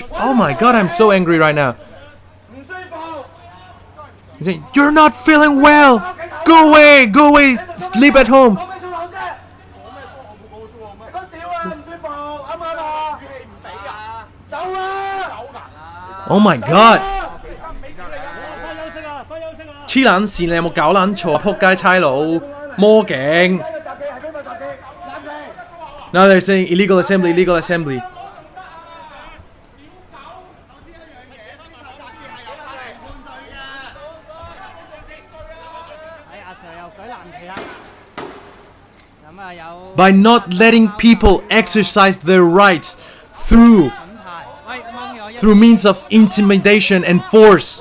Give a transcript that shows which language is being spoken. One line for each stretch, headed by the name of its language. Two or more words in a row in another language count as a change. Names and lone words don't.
English: Oh my god, I'm so angry right now. He's saying, you're not feeling well! Go away! Go away! Sleep at home! Oh my god!
Cantonese: 黐撚線，你有冇搞撚錯？仆街差佬，魔警。
English: Now they're saying illegal assembly, illegal assembly. By not letting people exercise their rights through means of intimidation and force.